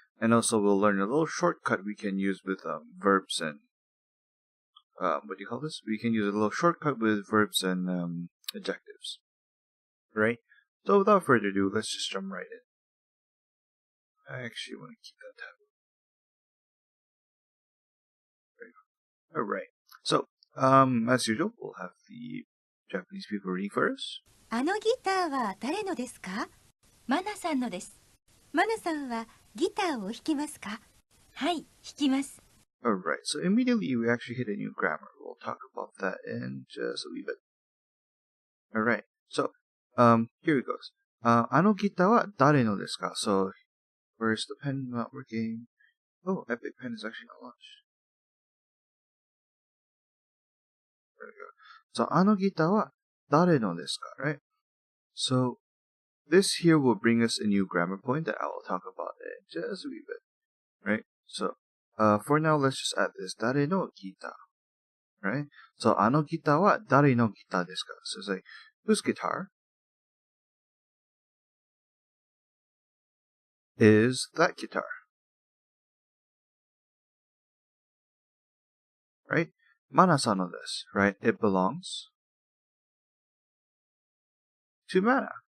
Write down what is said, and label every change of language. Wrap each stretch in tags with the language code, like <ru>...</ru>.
<en>And also we'll learn a little shortcut we can use with verbs and we can use a little shortcut with verbs and adjectives, right? So without further ado, let's just jump right in. I actually want to keep that tab. Alright. So, as usual, we'll have the Japanese people reading first.</en> <ja>あのギターは誰のですか？マナさんのです。マナさんはギターを弾きますか？はい、弾きます。</ja> <en>Alright, so immediately we actually hit a new grammar. We'll talk about that in just a wee bit. Alright, so, here it goes.</en> <ja>あのギターは誰のですか?</ja> <en>So, where's the pen not working? Oh, Epic Pen is actually not launched. There we go.</en> <ja>So, あのギターは誰のですか?</ja> <en>Right? So, this here will bring us a new grammar point that I will talk about in just a wee bit. Right? So, for now, let's just add this.</en> <ja>誰のギター?Right? So, あのギターは誰のギターですか?</ja> <en>So, it's like, whose guitar is that guitar? Right?</en> <ja>Mana-san no desu,</ja> <en>right? It belongs to Mana.</en>